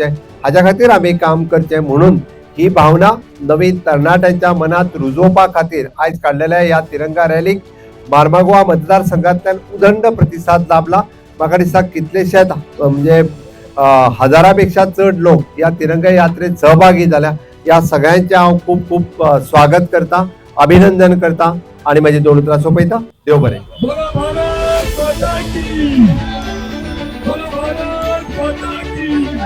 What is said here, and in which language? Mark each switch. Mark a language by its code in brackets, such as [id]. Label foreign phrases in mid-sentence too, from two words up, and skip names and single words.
[kok] हाच्या खातीर आम्ही काम करचे. म्हणून ही भावना नवीन तरणाट्यांच्या मनात रुजोवपा खातीर आयज काडलेल्या या तिरंगा रॅलीक मार्मागोवा मतदारसंघांतल्यान उदंड प्रतिसाद लाभला. म्हाका दिसता कितलेशेच म्हणजे हजारापेक्षा चड लोक या तिरंगा यात्रेत सहभागी झाल्या. या सगळ्यांचे हांव खूप खूप स्वागत करता, अभिनंदन करता आणि माझे 2 उतरां सोंपयता. देव बरें. [hi] बोलो भारत माता की, बोलो भारत माता की.